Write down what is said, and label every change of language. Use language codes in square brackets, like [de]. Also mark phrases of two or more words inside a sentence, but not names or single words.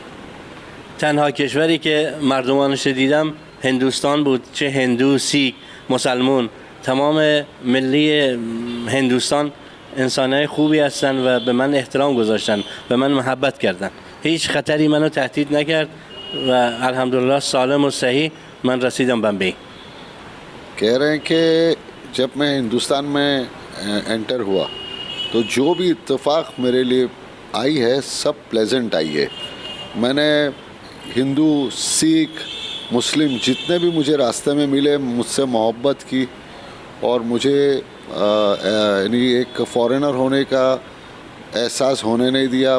[fa] تنها کشوری که مردمانش دیدم هندوستان بود، چه هندو، سیک، مسلمون، تمام ملی هندوستان انسانای خوبی هستن و به من احترام گذاشتن، به من محبت کردن. هیچ خطری منو تهدید نکرد و الحمدلله سالم و صحیح من رسیدم بمبئی. [hi] कह रहे हैं कि जब मैं हिंदुस्तान में एंटर हुआ तो जो भी इत्तेफाक मेरे लिए आई है सब प्लेजेंट आई है. मैंने हिंदू, सिख, मुस्लिम जितने भी मुझे रास्ते में मिले मुझसे मोहब्बत की और मुझे यानी एक फ़ॉरेनर होने का एहसास होने नहीं दिया.